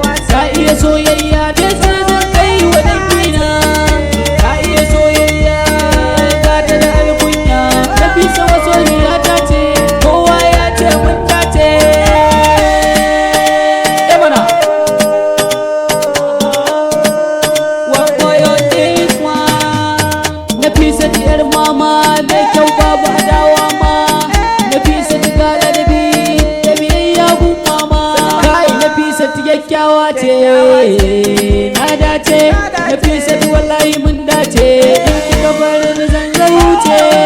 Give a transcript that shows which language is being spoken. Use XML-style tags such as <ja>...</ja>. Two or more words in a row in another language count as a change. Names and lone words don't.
<ha>Ta iya soyayya, ta ce zan kai wa dangina. Ta iya soyayya, ga ta da alkunya. Nafisa masoyiya ta ce, kowa ya ce mun dace. Eh mana.</ha> <en>One boy on this one.</en> <ha>Nafisa diyar mama, mai kyau babu adawa ma. Nafisa ki ga ladabi, da biyayya gun mama. Kai, Nafisa ki kyakkyawa ce, na dace. Nafisa ki wallahi mun dace. In kika bar ni zan zauce.</ha>